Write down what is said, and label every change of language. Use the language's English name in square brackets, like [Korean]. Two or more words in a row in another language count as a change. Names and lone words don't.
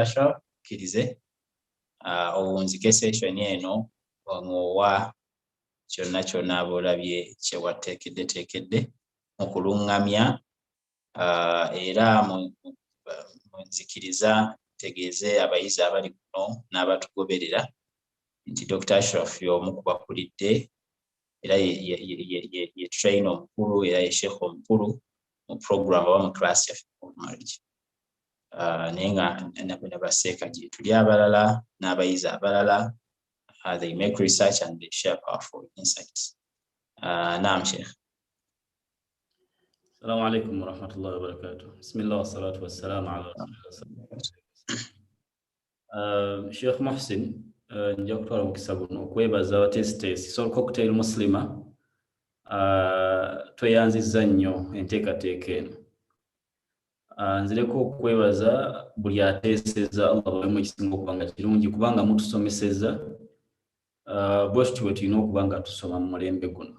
[Ganda] Ashraf kirize owunzike session eno omuwa kyonna abolabye kye wateekedde mu kulungamya era munzikiriza tegeeze abayizi abali kuno n'abatugoberera nti Dr. Ashraf y'omu ku bakulidde era ye train omukulu era ye sheikh omukulu mu program oba mu class ya fiqhu [English] of marriage. [Ganda] Naye nga nabaseeka gye tuli abalala n'abayizi abalala, [English] they make research and they share powerful insights. [Arabic] نعم، شيخ. السلام عليكم ورحمة الله وبركاته. بسم الله والصلاة والسلام على رسول الله. [Ganda] Sheikh Muhsin, nja kutwala omukisa guno okwebaza abateesiteesi Soul Cocktail Muslimah tweyanzizza nnyo enteekateeka eno. Nzireko okwebaza buli ateeseza Allah bwemu ekisinga okuba nga kirungi kubanga mutusomeseza bwetutyo bwe tulina okuba nga tusoma mu mulembe guno.